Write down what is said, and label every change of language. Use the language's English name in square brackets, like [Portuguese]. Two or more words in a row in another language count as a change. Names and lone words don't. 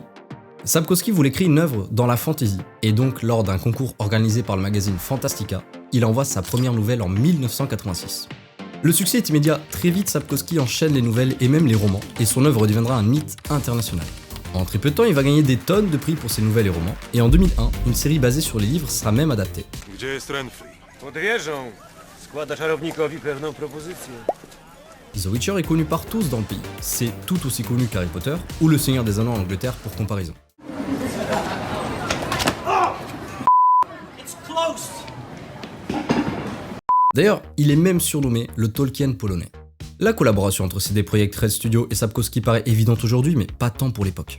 [French] Sapkowski voulait créer une œuvre dans la fantasy, et donc lors d'un concours organisé par le magazine Fantastica, il envoie sa première nouvelle en 1986. Le succès est immédiat, très vite Sapkowski enchaîne les nouvelles et même les romans, et son œuvre deviendra un hit international. En très peu de temps, il va gagner des tonnes de prix pour ses nouvelles et romans, et en 2001, une série basée sur les livres sera même adaptée. [Polish] Gdzie jest Renfrey? Pod wieżą składa czarownikowi pewną propozycję. [French] The Witcher est connu par tous dans le pays, c'est tout aussi connu qu'Harry Potter ou Le Seigneur des Anneaux en Angleterre pour comparaison. D'ailleurs, il est même surnommé le Tolkien polonais. La collaboration entre CD Projekt Red Studio et Sapkowski paraît évidente aujourd'hui, mais pas tant pour l'époque.